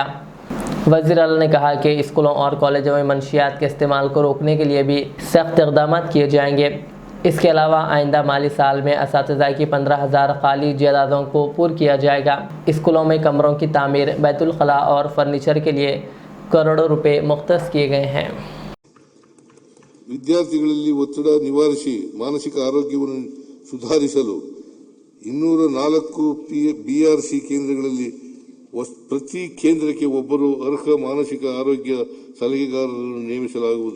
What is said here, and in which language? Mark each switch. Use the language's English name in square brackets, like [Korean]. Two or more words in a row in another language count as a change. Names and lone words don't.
[Urdu] وزیر اعلیٰ نے کہا کہ اسکولوں اور کالجوں میں منشیات کے استعمال کو روکنے کے لیے بھی سخت اقدام کیے جائیں گے. اس کے علاوہ آئندہ مالی سال میں اساتذہ کی 15,000 خالی جائیدادوں کو پُر کیا جائے گا. اسکولوں میں کمروں کی تعمیر، بیت الخلا اور فرنیچر کے لیے کروڑوں روپے مختص کیے گئے ہیں. [Kannada] ವಿದ್ಯಾರ್ಥಿಗಳಲ್ಲಿ ಒತ್ತಡ ನಿವಾರಿಸಿ ಮಾನಸಿಕ ಆರೋಗ್ಯವನ್ನು ಸುಧಾರಿಸಲು 204 BRC ಕೇಂದ್ರಗಳಲ್ಲಿ ಪ್ರತಿ ಕೇಂದ್ರಕ್ಕೆ ಒಬ್ಬರು ಅರ್ಹ ಮಾನಸಿಕ ಆರೋಗ್ಯ ಸಲಹೆಗಾರರನ್ನು ನೇಮಿಸಲಾಗುವುದು.